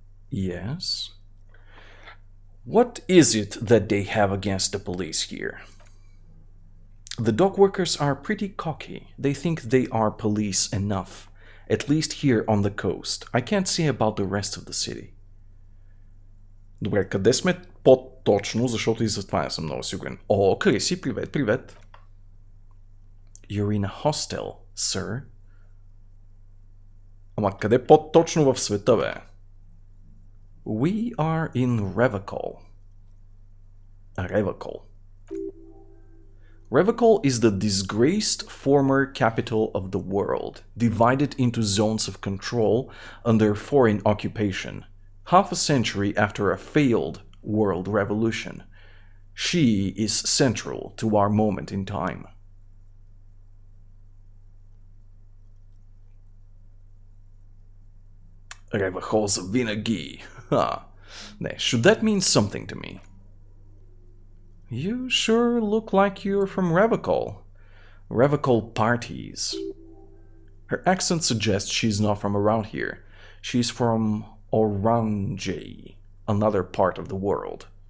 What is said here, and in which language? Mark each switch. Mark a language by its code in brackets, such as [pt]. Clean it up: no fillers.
[en] Yes? What is it that they have against the police here? The dock workers are pretty cocky. They think they are police enough. At least here on the coast. I can't say about the rest of the city. [bg] Добре, къде сме по-точно, защото и за това не съм много сигурен. О, Криси, привет, привет. [en] You're in a hostel, sir. [bg] Ама къде по-точно в света, бе? [en] We are in Revachol. Revachol. Revachol is the disgraced former capital of the world, divided into zones of control under foreign occupation, half a century after a failed world revolution. She is central to our moment in time. [bg] Revachol за винаги. [en] Should that mean something to me? You sure look like you're from Revachol. Revachol parties. Her accent suggests she's not from around here. She's from Orange, another part of the world.